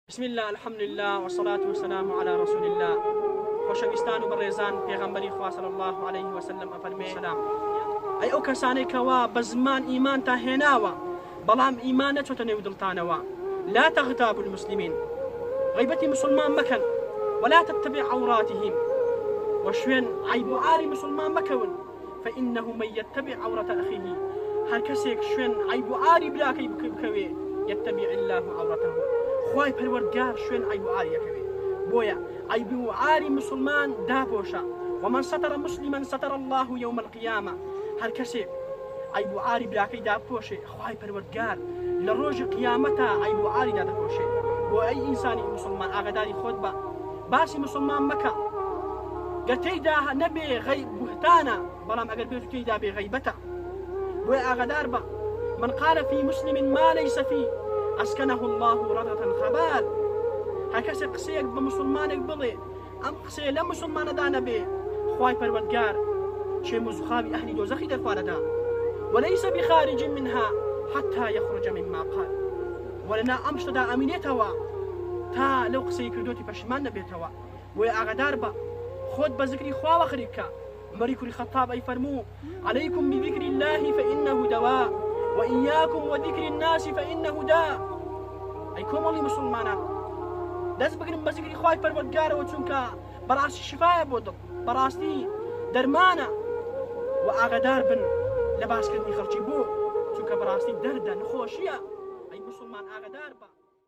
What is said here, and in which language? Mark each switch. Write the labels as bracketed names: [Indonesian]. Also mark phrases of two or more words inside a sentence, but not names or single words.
[Arabic] بسم الله الحمد لله والصلاة والسلام على رسول الله. [Central Kurdish] خوشویستان و بەڕێزان پێغەمبەری خوا [Arabic] صلی الله عليه وسلم [Central Kurdish] ئەفەرمێ سلام ئەی ئەو کەسانەی کەوا بە زمان ئیمان تا هێناوە بەڵام ئیمان نەچۆتە نێو دڵتانەوە [Arabic] لا تغتابوا المسلمين [Central Kurdish] غیبەتی مسلمان مەکەن [Arabic] ولا تتبع عوراتهم [Central Kurdish] وشوێن عیب و عاری مسلمان مەکەون [Arabic] فإنه من يتبع عورة أخيه [Central Kurdish] هەر کەسێک شوێن عیب و عاری براکەی بکەوێ [Arabic] يتبع الله عورته [Central Kurdish] خوای پەروەردگار شوێن عیب و عاری یەکەوێ بۆیە عیب و عاری مسلمان داپۆشە [Arabic] ومن ستر مسلما ستر الله يوم القيامة [Central Kurdish] هەر کەسێک عیب و عاری براکەی داپۆشێ خوای پەروەردگار لە ڕۆژی قیامەتە عیب و عاری دادەپۆشێ. بۆ ئەی ئینسانی مسلمان ئاگاداری خۆت بە باسی مسلمان مەکە گەر تێیدا نەبێ بوهتانە بەڵام ئەگەر بێت تێیدا بێ غیبەتە. بۆیە ئاگادار بە [Arabic] من قال في مسلم ما ليس فيه أسكنه الله ردة خبال [Central Kurdish] هەر کەسێک قسەیەک بە مسلمانێک بڵێ ئەم قسەیە لە مسلمانەدا نەبێ خوای پەروەردگار شێم و زوخاوی ئەهلی دۆزەخی دەرخوارەدا [Arabic] وليس بخارج منها حتى يخرج مما قال ولنا [Central Kurdish] ئەم شتەدا ئەمینێتەوە تا لەو قسەی کردوتی پەشیمان نەبێتەوە. بۆیە ئاگادار بە خۆت بە ذکری خواوە خەریکە. عمەری کوڕی خەتاب ئەی فەرموو [Arabic] عليكم بذكر الله فإنه دواء وإياكم وذكر الناس فإنه داء. [Central Kurdish] ئەی کۆمەڵی مسلمانان دەست بگرن بە ذکری خوای پەروەردگارەوە چونکە بەڕاستی شفایە بۆ دڵ بەڕاستی دەرمانە و ئاگادار بن لە باسکردنی خەڵکی بۆ چونکە بەڕاستی دەردە نخۆشیە. ئەی مسلمان ئاگادار بە